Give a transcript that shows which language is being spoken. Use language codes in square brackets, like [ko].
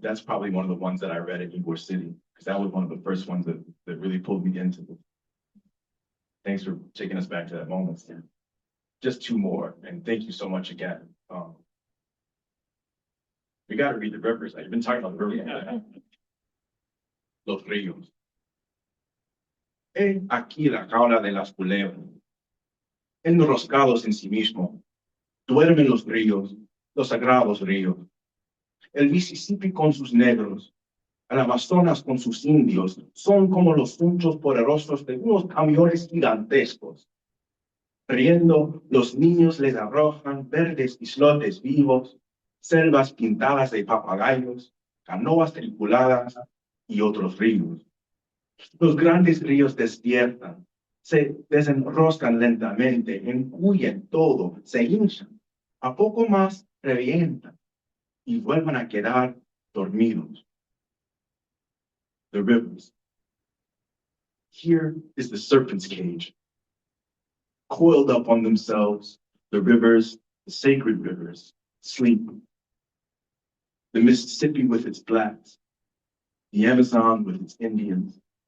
[en] That's probably one of the ones that I read in Ybor City, because that was one of the first ones that really pulled me into it. Thanks for taking us back to that moment, Stan. Just two more, and thank you so much again. We got to read the rivers. I've been talking about the rivers. [es] Los ríos. He aquí la jaula de las culebras. Enroscados en sí mismo, duermen los ríos, los sagrados ríos. El Mississippi con sus negros, el Amazonas con sus indios, son como los sunchos poderosos de unos camiones gigantescos. Riendo, los niños les arrojan verdes islotes vivos, selvas pintadas de papagayos, canoas tripuladas y otros ríos. Los grandes ríos despiertan, se desenroscan lentamente, enguyen todo, se hinchan, a poco más revientan y vuelven a quedar dormidos. [en] The rivers. Here is the serpent's cage. Coiled up on themselves, the rivers, the sacred rivers, sleep. The Mississippi with its blacks, the Amazon with its Indians.